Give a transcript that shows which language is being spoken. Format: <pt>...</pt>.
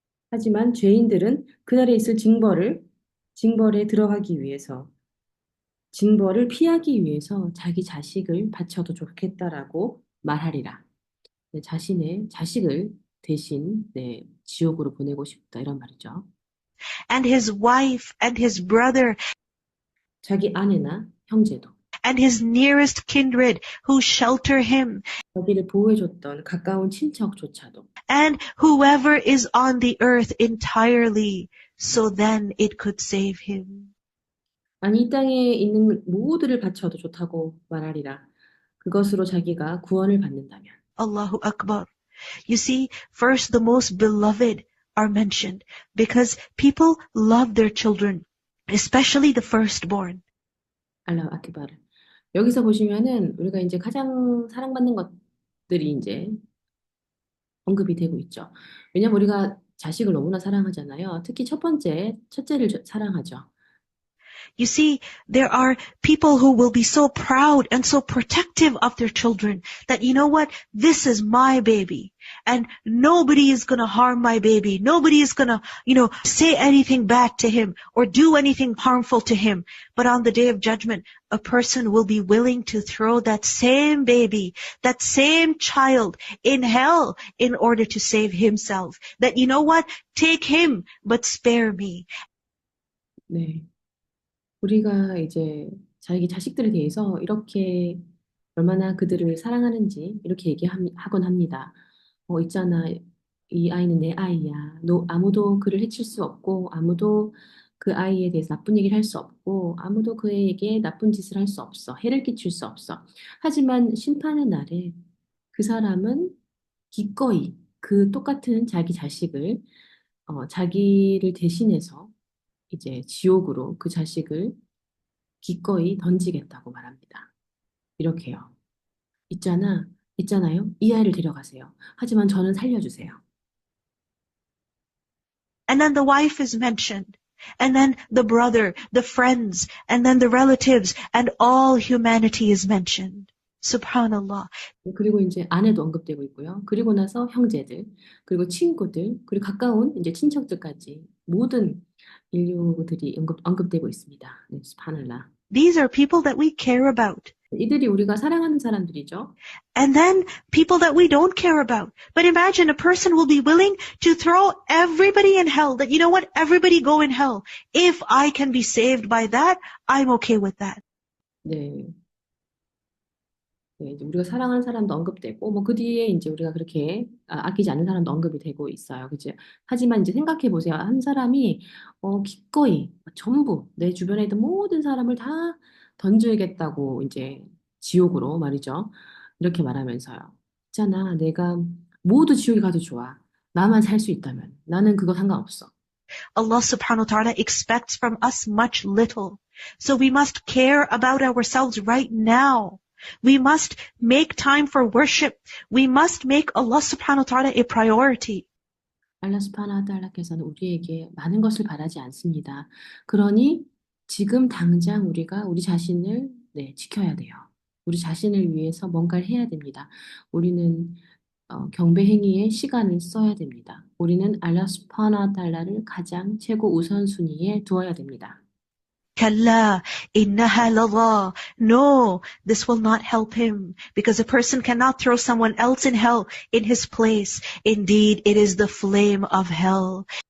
<ko>하지만 죄인들은 그날에 있을 징벌에 들어가기 위해서 징벌을 피하기 위해서 자기 자식을 바쳐도 좋겠다라고 말하리라. 네, 자신의 자식을 대신 네, 지옥으로 보내고 싶다 이런 말이죠.</ko> <en>And his wife and his brother</en> <ko>자기 아내나 형제도</ko> <en>and his nearest kindred who shelter him</en> <ko>자기를 보호해줬던 가까운 친척조차도</ko> <en>and whoever is on the earth entirely, so then it could save him.</en> <ko>아니 이 땅에 있는 모두를 바쳐도 좋다고 말하리라. 그것으로 자기가 구원을 받는다면.</ko> <ar>Allahu Akbar.</ar> <en>You see, first the most beloved are mentioned because people love their children, especially the firstborn.</en> <ar>알라후 아크바르.</ar> <ko>여기서 보시면은 우리가 이제 가장 사랑받는 것들이 이제 언급이 되고 있죠. 왜냐면 우리가 자식을 너무나 사랑하잖아요. 특히 첫째를 사랑하죠.</ko> <en>You see, there are people who will be so proud and so protective of their children that, you know what, this is my baby and nobody is going to harm my baby. Nobody is going to, say anything bad to him or do anything harmful to him. But on the day of judgment, a person will be willing to throw that same baby, that same child in hell in order to save himself. That, you know what, take him, but spare me.</en> <ko>네. 우리가 이제 자기 자식들에 대해서 이렇게 얼마나 그들을 사랑하는지 이렇게 얘기하곤 합니다. 있잖아. 이 아이는 내 아이야. 아무도 그를 해칠 수 없고 아무도 그 아이에 대해서 나쁜 얘기를 할 수 없고 아무도 그에게 나쁜 짓을 할 수 없어. 해를 끼칠 수 없어. 하지만 심판의 날에 그 사람은 기꺼이 그 똑같은 자기 자식을 자기를 대신해서 이제 지옥으로 그 자식을 기꺼이 던지겠다고 말합니다. 이렇게요. 있잖아요. 이 아이를 데려가세요. 하지만 저는 살려주세요.</ko> <en>And then the wife is mentioned. And then the brother, the friends, and then the relatives, and all humanity is mentioned.</en> <ar>Subhanallah.</ar> <ko>그리고 이제 아내도 언급되고 있고요. 그리고 나서 형제들, 그리고 친구들, 그리고 가까운 이제 친척들까지 모든 인류들이 언급되고 있습니다. 네, 스subhanallah.</ko> <en>These are people that we care about.</en> <ko>이들이 우리가 사랑하는 사람들이죠.</ko> <en>And then people that we don't care about. But imagine a person will be willing to throw everybody in hell. That, you know what? Everybody go in hell. If I can be saved by that, I'm okay with that.</en> <ko>네. 네, 이제 우리가 사랑하는 사람도 언급되고, 뭐 그 뒤에 이제 우리가 그렇게 아끼지 않는 사람도 언급이 되고 있어요. 그죠? 하지만 이제 생각해 보세요. 한 사람이 기꺼이 전부 내 주변에 있던 모든 사람을 다 던져야겠다고 이제 지옥으로 말이죠. 이렇게 말하면서요. 있잖아, 내가 모두 지옥에 가도 좋아. 나만 살 수 있다면 나는 그거 상관없어.</ko> <en>Allah subhanahu wa ta'ala expects from us much little. So we must care about ourselves right now. We must make time for worship. We must make Allah subhanahu wa ta'ala a priority.</en> <ko>알라 스파나 달라께서는 우리에게 많은 것을 바라지 않습니다. 그러니 지금 당장 우리가 우리 자신을 지켜야 돼요. 우리 자신을 위해서 뭔가를 해야 됩니다. 우리는 경배 행위에 시간을 써야 됩니다. 우리는 알라 스파나 달라를 가장 최고 우선순위에 두어야 됩니다.</ko> <ar>كلا إنها لظى.</ar> <en>No, this will not help him because a person cannot throw someone else in hell in his place. Indeed, it is the flame of hell.</en>